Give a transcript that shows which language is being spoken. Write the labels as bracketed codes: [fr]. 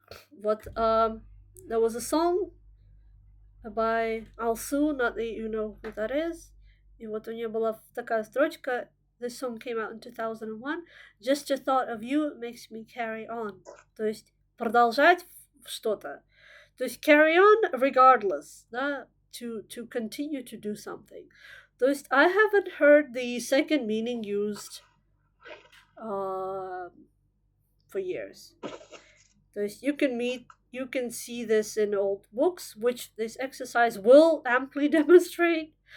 [en] What there was a song by Alsu, not that you know who that is. [ru] И вот у нее была такая строчка. [en] This song came out in 2001. Just the thought of you makes me carry on. [ru] То есть продолжать что-то. То есть [en] carry on regardless, [ru] да? [en] To continue to do something. [ru] То есть [en] I haven't heard the second meaning used for years. [ru] То есть [en] you can see this in old books, which this exercise will amply demonstrate.